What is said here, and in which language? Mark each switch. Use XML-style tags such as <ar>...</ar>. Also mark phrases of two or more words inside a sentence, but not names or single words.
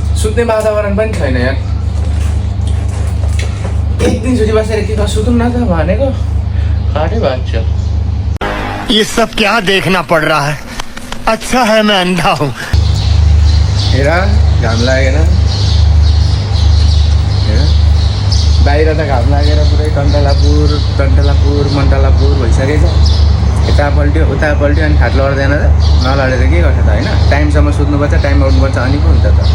<ne>सुत्ने वातावरण पनि छैन यार एक दिन छुट्टी बसेर के सुतौँ न त भनेको खाटै भएको छ</ne> <hi>ये सब क्या देखना पड़ रहा है अच्छा है मैं अंधा हूँ</hi> <ne>हेर घाम लागेन हेर बाहिर त घाम लागेर पुरै टन्टलापुर मन्टलापुर भइसकेछ यता पल्ट्यो उता पल्ट्यो अनि खाट लड्दैन त नलडेर के गर्छ त होइन टाइमसम्म सुत्नुपर्छ टाइम आउनुपर्छ अनि पो हुन्छ त</ne>